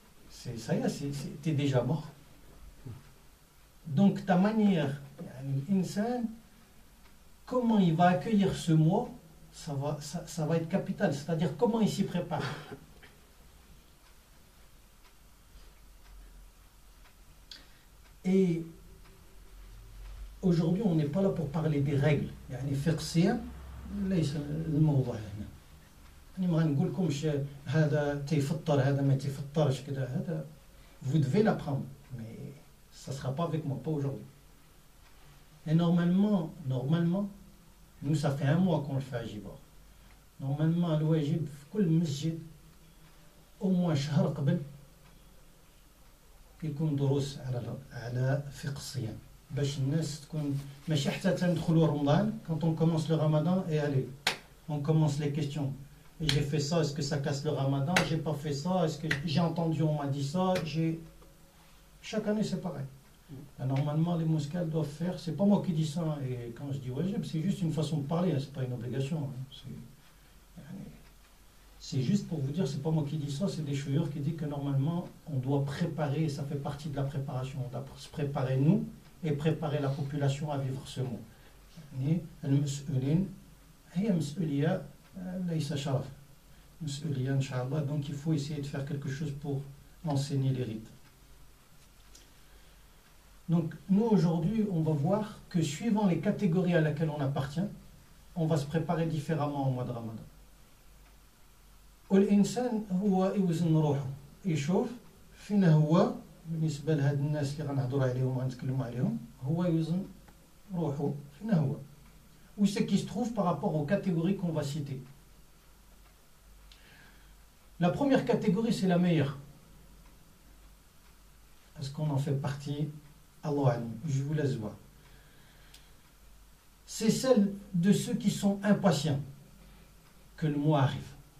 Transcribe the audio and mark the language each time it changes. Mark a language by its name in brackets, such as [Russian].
[French] Ça y est, tu es déjà mort. Donc, ta manière, l'insan, comment il va accueillir ce mois, ça va être capital. C'est-à-dire, comment il s'y prépare. Et aujourd'hui, on n'est pas là pour parler des règles. [Arabic] يعني فقهية ليس الموضوع هنا. أنا ما غنقول لكمش هذا تيفطر هذا ما تيفطرش كذا هذا. [French] Vous devez l'apprendre, mais ça ne sera pas avec moi, pas aujourd'hui. Et normalement, nous ça fait 1 mois qu'on le fait à Gibar. [Arabic] Normalement, الواجب في كل مسجد [French] au moins [Arabic] شهر قبل يكون دروس على فقه الصيام. باش الناس تكون ماشي حتى تندخلوا رمضان [French] quand on commence le ramadan et allez on commence les questions. J'ai fait ça, est-ce que ça casse le ramadan? J'ai pas fait ça, est-ce que j'ai entendu, on m'a dit ça? Chaque année c'est pareil. Là, normalement les mosquées doivent faire, c'est pas moi qui dis ça, et quand je dis wajib, c'est juste une façon de parler, c'est pas une obligation. C'est juste pour vous dire, c'est pas moi qui dis ça, c'est des chouilleurs qui disent que normalement on doit préparer, ça fait partie de la préparation, on doit se préparer nous et préparer la population à vivre ce mois. Donc il faut essayer de faire quelque chose pour enseigner les rites. Donc nous aujourd'hui on va voir que suivant les catégories à laquelle on appartient, on va se préparer différemment au mois de Ramadan. [Arabic] والإنسان هو يوزن روحه يشوف فين هو بالنسبة لهاد الناس اللي غنهضروا عليهم وغنتكلموا عليهم هو يوزن روحه فين هو [French] où c'est qui se trouve par rapport aux catégories qu'on va citer. La première catégorie c'est la meilleure. Est-ce qu'on en fait partie? Allah alim, je vous laisse voir. C'est celle de ceux qui sont impatients que le mois arrive.